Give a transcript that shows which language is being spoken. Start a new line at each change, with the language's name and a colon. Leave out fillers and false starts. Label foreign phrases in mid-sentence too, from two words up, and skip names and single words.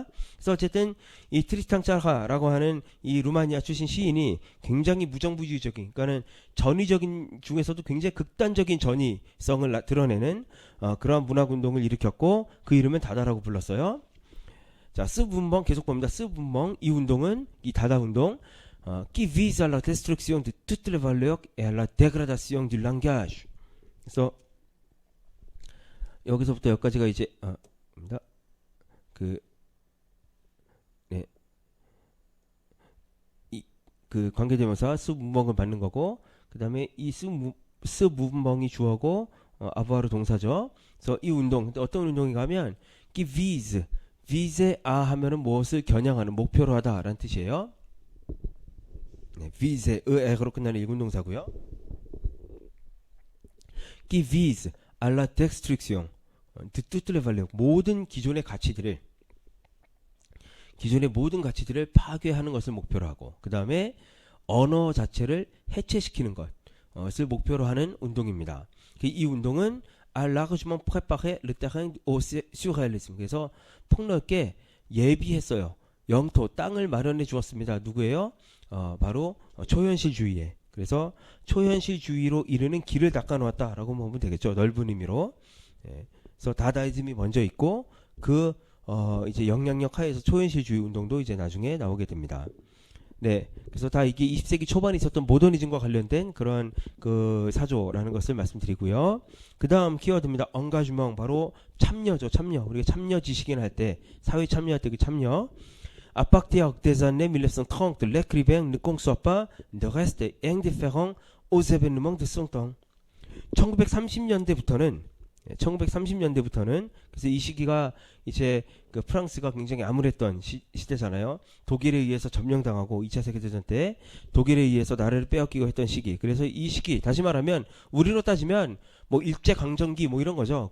Korean: 그래서 어쨌든 이 트리스탄 짜하라고 하는 이 루마니아 출신 시인이 굉장히 무정부주의적인, 그러니까는 전위적인 중에서도 굉장히 극단적인 전위성을 드러내는 그러한 문학운동을 일으켰고 그 이름은 다다라고 불렀어요. 자, 스분멍 계속 봅니다. 스분멍 이 운동은 이 다다 운동
French: qui vise à la destruction de toutes les valeurs et à la dégradation du langage.
Korean: 그래서 여기서부터 여기까지가 이제 그 관계대명사 스분멍을 받는 거고 그 다음에 이 스분멍이 주어고 아부아르 동사죠. 그래서 이 운동 어떤 운동인가 하면
French: qui vise à
Korean: 하면은 무엇을 겨냥하는 목표로 하다라는 뜻이에요. vise, 의로 끝나는 일군동사고요.
French: qui vise à la destruction de toutes les valeurs,
Korean: 모든 기존의 모든 가치들을 파괴하는 것을 목표로 하고 그 다음에 언어 자체를 해체시키는 것을 목표로 하는 운동입니다. 이 운동은
French: a largement préparé le terrain au surréalisme.
Korean: 그래서 폭넓게 예비했어요. 영토, 땅을 마련해 주었습니다. 누구예요? 바로 초현실주의에. 그래서 초현실주의로 이르는 길을 닦아놓았다라고 보면 되겠죠. 넓은 의미로. 그래서 다다이즘이 먼저 있고 그 이제 영향력 하에서 초현실주의 운동도 이제 나중에 나오게 됩니다. 네, 그래서 다 이게 20세기 초반에 있었던 모더니즘과 관련된 그런 그 사조라는 것을 말씀드리고요. 그 다음 키워드입니다. engagement, 바로 참여죠. 참여. 우리가 참여 지식인 할 때, 사회 참여할 때 그 참여.
French: À partir des années 1930, l'écrivain ne conçoit pas de reste indifférent aux événements de son temps.
Korean: 1930년대부터는 그래서 이 시기가 이제 그 프랑스가 굉장히 암울했던 시대잖아요. 독일에 의해서 점령당하고 2차 세계대전 때 독일에 의해서 나라를 빼앗기고 했던 시기. 그래서 이 시기, 다시 말하면 우리로 따지면 뭐 일제강점기 뭐 이런 거죠.